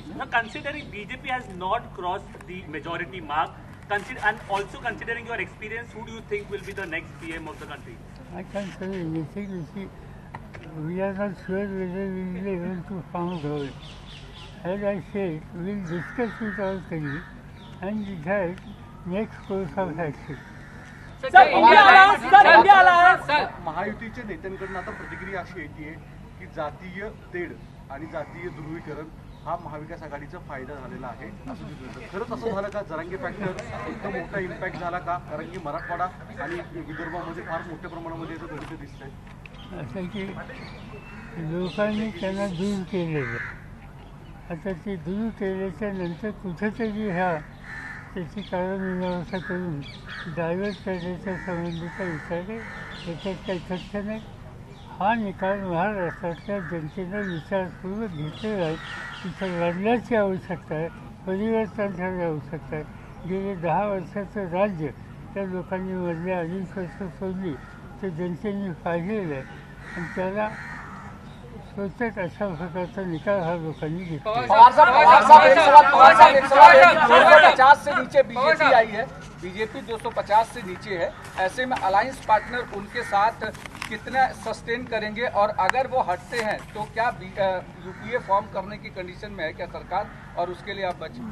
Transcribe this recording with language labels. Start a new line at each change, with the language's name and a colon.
English: Considering BJP has not crossed the majority mark, and also considering your experience, who do you think will be the next PM of the country? I can't tell you anything. You see, we are not sure whether we will be able to found government. As I said, we will discuss with our colleagues and decide next course of action.
Marathi: महायुतीच्या नेत्यांकडून आता प्रतिक्रिया अशी येते की जातीय तेढ आणि जातीय ध्रुवीकरण हा महाविकास आघाडीचा फायदा झालेला आहे असं दिसून येतं. खरंच असं झालं का? जरांगे फॅक्टर एकदम मोठा इम्पॅक्ट झाला का? कारण की मराठवाडा आणि विदर्भामध्ये फार मोठ्या प्रमाणामध्ये याचं गणित दिसतंय. असं की लोकांनी त्यांना दूर केलेलं, आता ते दूर केल्याच्या नंतर कुठेतरी त्याची कारणमीमांसा करून डायव्हर्ट करण्याच्या संबंधीचा विचार आहे. त्याच्यात काही तथ्य नाही. हा निकाल महाराष्ट्रातल्या जनतेनं विचारपूर्वक घेतलेला आहे. तिथं लढण्याची आवश्यकता आहे, परिवर्तनाची आवश्यकता आहे. गेले 10 वर्षाचं राज्य त्या लोकांनी मधल्या 2.5 वर्ष सोडली तर जनतेने पाहिलेलं आहे आणि त्याला स्वतःच अशा प्रकारचा निकाल हा लोकांनी घेतला.
Hindi: 250 से नीचे बीजेपी आई है, बीजेपी 250 से नीचे है. ऐसे में अलायंस पार्टनर उनके साथ कितना सस्टेन करेंगे और अगर वो हटते हैं तो क्या यूपीए फॉर्म करने की कंडीशन में है क्या सरकार, और उसके लिए आप बचें?